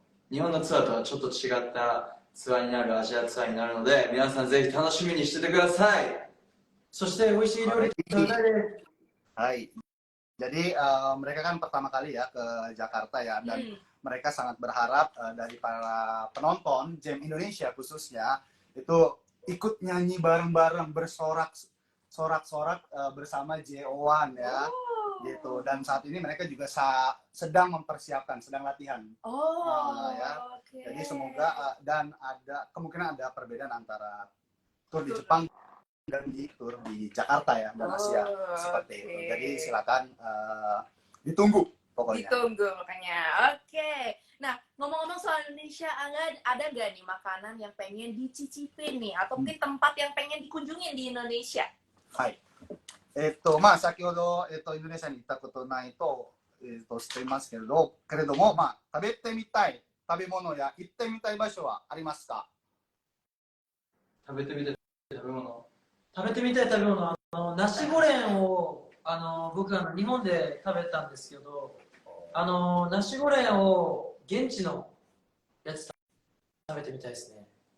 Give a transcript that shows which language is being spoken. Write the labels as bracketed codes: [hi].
[ja] 日本のツアーとはちょっと違ったツアーになる、アジアツアーになるので、皆さんぜひ楽しみにしててください。そして美味しい料理食べたいです。 Hai. [id] Jadi mereka kan pertama kali ya ke Jakarta ya, dan mereka sangat berharap dari para penonton Jam Indonesia khususnya itu ikut nyanyi bareng-bareng, bersorak-sorak bersama JO1 ya. Gitu. Dan saat ini mereka juga sedang mempersiapkan, sedang latihan. Ya. Okay. Jadi semoga dan ada kemungkinan ada perbedaan antara tur di Jepang dan di tur di Jakarta ya dan Asia seperti itu. Jadi silakan ditunggu pokoknya. Ditunggu makanya. Oke. Nah, ngomong-ngomong soal Indonesia, ada nggak nih makanan yang pengen dicicipin nih? Atau mungkin tempat yang pengen dikunjungin di Indonesia? [ja] はい。まあ、先ほど、インドネシアに行ったことないと、していますけれども、まあ、食べてみたい食べ物や行ってみたい場所はありますか？食べてみたい食べ物。食べてみたい食べ物、ナシゴレンを僕日本で食べたんですけど、ナシゴレンを現地のやつ食べてみたいですね。